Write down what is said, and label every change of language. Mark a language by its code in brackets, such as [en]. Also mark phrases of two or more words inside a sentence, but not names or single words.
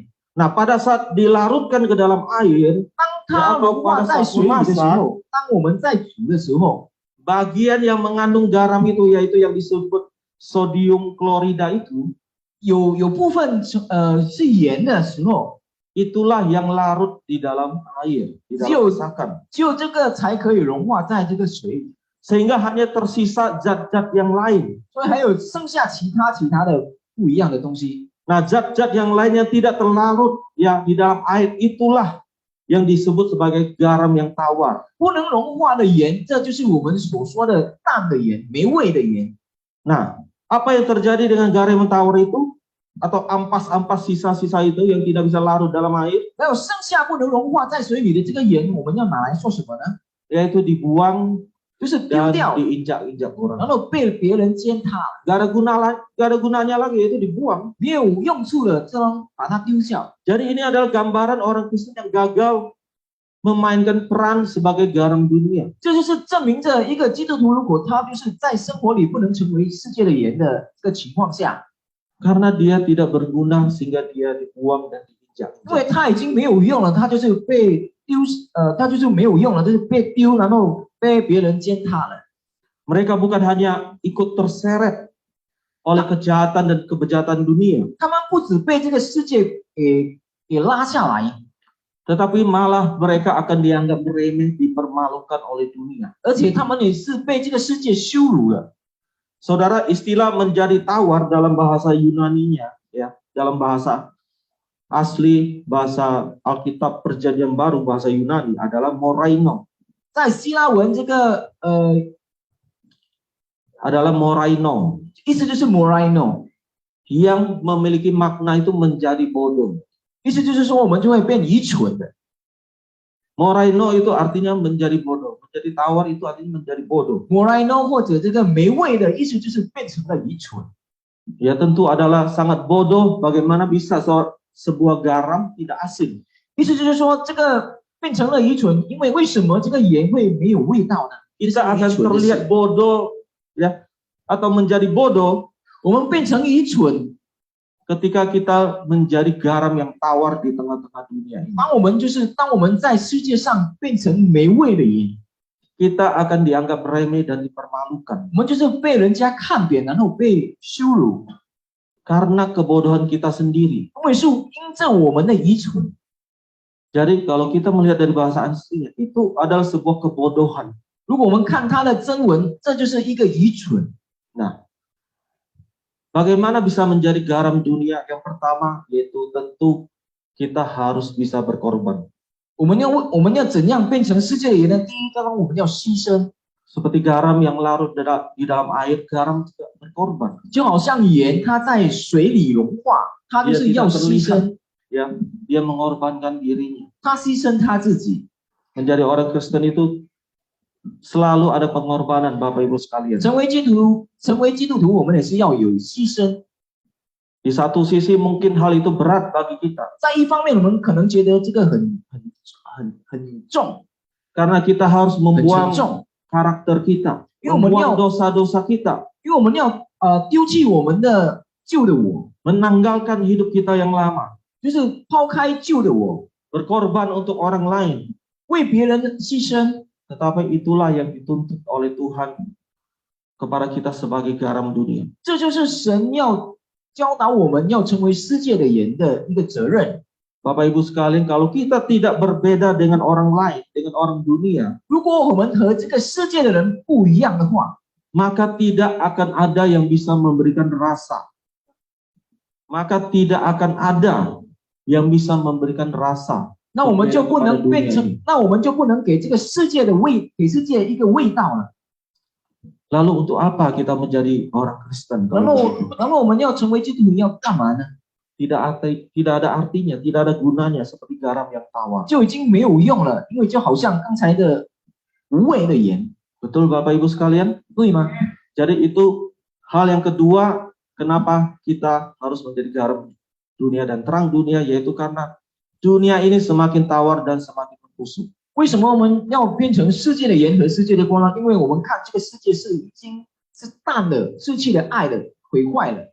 [id] Nah, pada saat dilarutkan ke dalam air, [zh] 当它融化在水里的时候，当我们在煮的时候， [id] bagian yang mengandung garam itu yaitu yang disebut sodium klorida itu, [zh] 有部分是盐的时候， [id] itulah yang larut di dalam air, di dalam masakan. [zh] 只有这个才可以融化在这个水里， [id] Sehingga hanya tersisa zat-zat yang lain. [zh] 所以还有剩下其他的不一样的东西。 [id] Nah, zat-zat yang lain yang tidak terlarut ya di dalam air itulah yang disebut sebagai garam yang tawar. [zh] 不能融化的盐，这就是我们所说的淡的盐、没味的盐。 [id] Nah, apa yang terjadi dengan garam yang tawar itu? Atau ampas-ampas sisa-sisa itu yang tidak bisa larut dalam air? [zh] 还有剩下不能融化在水里的这个盐，我们要拿来做什么呢？ [id] Yaitu dibuang [zh] 就是丢 [id] dan [zh] 掉， [id] diinjak-injak [zh] 然 [id] orang. [zh] 后被别人践踏， [id] Gak ada gunanya lagi, yaitu dibuang. [zh] 没有用处了，这样把它丢下。 [id] Jadi ini adalah gambaran orang Kristen yang gagal memainkan peran sebagai garam dunia. [zh] 这就是证明着一个基督徒，如果他就是在生活里不能成为世界的盐的这个情况下， [id] Karena dia tidak berguna sehingga dia dibuang dan diinjak. [zh] 因为他已经没有用了，他就是被丢，他就是没有用了，就是被丢，然后被别人践踏了。 [id] Mereka bukan hanya ikut terseret oleh kejahatan dan kebejatan dunia, [zh] 他们不止被这个世界给拉下来， [id] tetapi malah mereka akan dianggap remeh, dipermalukan oleh dunia. [zh] 而且他们也是被这个世界羞辱了。 [id] Saudara, istilah menjadi tawar dalam bahasa Yunaninya, ya, dalam bahasa asli, bahasa Alkitab Perjanjian Baru, bahasa Yunani adalah moraino. [zh] 在希腊文这个 [id] Adalah moraino, [zh] 意思就是 moraino， [id] yang memiliki makna itu menjadi bodoh. [zh] 意思就是说我们就会变愚蠢的。 [id] Moraino itu artinya menjadi bodoh, menjadi tawar itu artinya menjadi bodoh. [zh] moraino 或者这个没味的意思就是变成了愚蠢。 [id] Ya tentu adalah sangat bodoh bagaimana bisa sebuah garam tidak asin. [zh] 意思就是说这个变成了愚蠢，因为为什么这个盐会没有味道呢？ [id] Kita akan terlihat bodoh, ya, atau menjadi bodoh [zh] 我们变成愚蠢， [id] ketika kita menjadi garam yang tawar di tengah-tengah dunia ini. [zh] 当我们在世界上变成没味的盐， [id] Kita akan dianggap remeh dan dipermalukan [zh] 我们就是被人家看扁，然后被羞辱， [id] karena kebodohan kita sendiri. [zh] 因为是因着我们的愚蠢。 [id] Jadi kalau kita melihat dari bahasa aslinya, itu adalah sebuah kebodohan. [zh] 如果我们看它的真文，这就是一个愚蠢。 [id] Nah, bagaimana bisa menjadi garam dunia? Yang pertama yaitu tentu kita harus bisa berkorban. [zh] 我们要怎样变成世界的盐呢？第一，当然我们要牺牲， [id] Seperti garam yang larut di dalam air, garam juga berkorban. [zh] 就好像盐它在水里融化，它就是要牺牲， [id] Ya, dia mengorbankan dirinya. [zh] 它牺牲它自己。 [id] Menjadi orang Kristen itu selalu ada pengorbanan, Bapak Ibu sekalian. [zh] 成为基督徒，我们也是要有牺牲。 [id] Di satu sisi mungkin hal itu berat bagi kita, [zh] 在一方面，我们可能觉得这个很重， [id] karena kita harus [zh] 很沉 [id] membuang [zh] 重， [id] karakter kita, [zh] 因为我们要 [id] membuang dosa-dosa kita, [zh] 因为我们要丢弃我们的旧的我， [id] menanggalkan hidup kita yang lama, [zh] 就是抛开旧的我， [id] berkorban untuk orang lain. [zh] 为别人牺牲。 [id] Tetapi itulah yang dituntut oleh Tuhan kepada kita sebagai garam dunia. [zh] 这就是神要教导我们要成为世界的盐的一个责任。 [id] Bapak Ibu sekalian, kalau kita tidak berbeda dengan orang lain, dengan orang dunia, [zh] 如果我们和这个世界的人不一样的话， [id] maka tidak akan ada yang bisa memberikan rasa. Maka tidak akan ada yang bisa memberikan rasa. [zh] 那我们就不能变成，那我们就不能给这个世界的给世界一个味道了。 [id] Lalu untuk apa kita menjadi orang Kristen? [zh] 然后我们要成为基督徒要干嘛呢？ [id] Tidak ada artinya, tidak ada gunanya seperti garam yang tawar. [zh] 就已经没有用了，因为就好像刚才的无味的盐， [id] Betul Bapak Ibu sekalian? [zh] 对吗？ [id] Jadi itu hal yang kedua, kenapa kita harus menjadi garam dunia dan terang dunia, yaitu karena dunia ini semakin tawar dan semakin membusuk. [zh] 为什么我们要变成世界的盐和世界的光呢？因为我们看这个世界是已经是淡了，失去了爱了，毁坏了。